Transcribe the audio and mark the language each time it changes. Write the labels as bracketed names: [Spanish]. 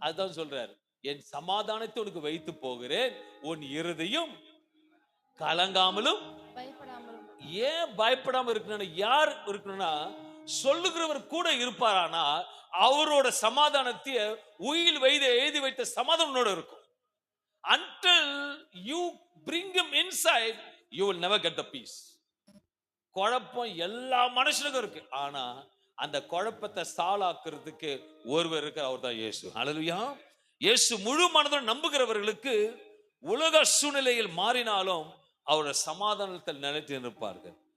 [Tamil] அதுதான் சொல்றாரு, என் சமாதானத்தை உனக்கு வைத்து போகிறேன், உன் இருதயம் கலங்காமலும் பயப்படாமலும். ஏன் பயப்படாம இருக்கணும்? யார் இருக்கணும்னா சொல்லுகிறவர் கூட இருப்பாரானா அவரோட சமாதானத்தை உயில் வைத்து எழுதி வைத்த சமாதானத்தோட இருக்கும். [English] Until you bring him inside, you will never get the peace. [Tamil] குழப்பம் எல்லா மனுஷனுக்கும் இருக்கு, ஆனா அந்த குழப்பத்தை சாலாக்குறதுக்கு ஒருவர் இருக்கார், அவர் தான் இயேசு. ஹல்லேலூயா. இயேசு முழு மனதுடன் நம்புகிறவர்களுக்கு உலக சூழ்நிலையில் மாறினாலும் அவருடைய சமாதானத்தில் நிலைத்து நிற்பார்கள்.